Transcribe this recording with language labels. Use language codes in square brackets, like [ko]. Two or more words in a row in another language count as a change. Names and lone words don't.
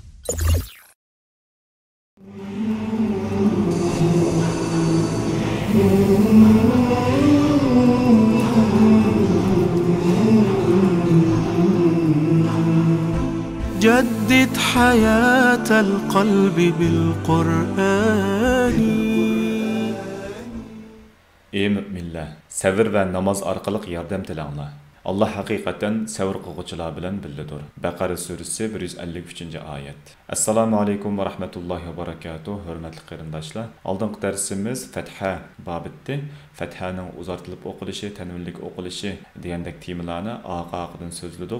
[ar] جدد حياة القلب بالقرآن. [uz] Ey müminler, sabır ve namaz arkalık yardım tilanglar. Allah haqiqatan sabr qilg'uvchilar bilan birlidir. Baqara surasi 153 ayet. Assalomu alaykum va rahmatullohi va barakatuh. Hurmatli qarindoshlar, oldingi darsimiz Fatha babitdi. Fathaning uzartilib o'qilishi, tanvinlik o'qilishi degandek temalarni oqaqidan so'zladik.